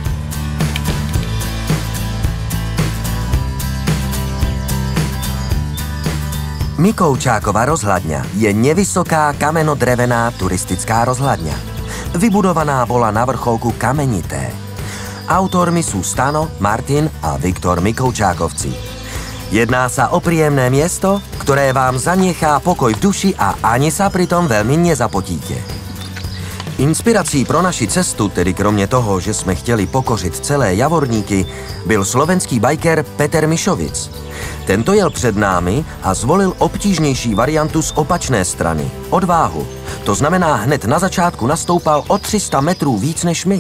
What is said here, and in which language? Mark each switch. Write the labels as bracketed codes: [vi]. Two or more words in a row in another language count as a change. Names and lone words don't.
[sk] Mikoučákova rozhladňa je nevysoká kamenodrevená turistická rozhladňa. Vybudovaná bola na vrcholku Kamenité. Autormi sú Stano, Martin a Viktor Mikoučákovci. Jedná sa o príjemné miesto, ktoré vám zanechá pokoj v duši a ani sa pritom veľmi nezapotíte. [cs] Inspirací pro naši cestu, tedy kromě toho, že jsme chtěli pokořit celé Javorníky, byl slovenský biker Peter Mišovic. Tento jel před námi a zvolil obtížnější variantu z opačné strany, odváhu. To znamená, hned na začátku nastoupal o 300 metrů víc než my.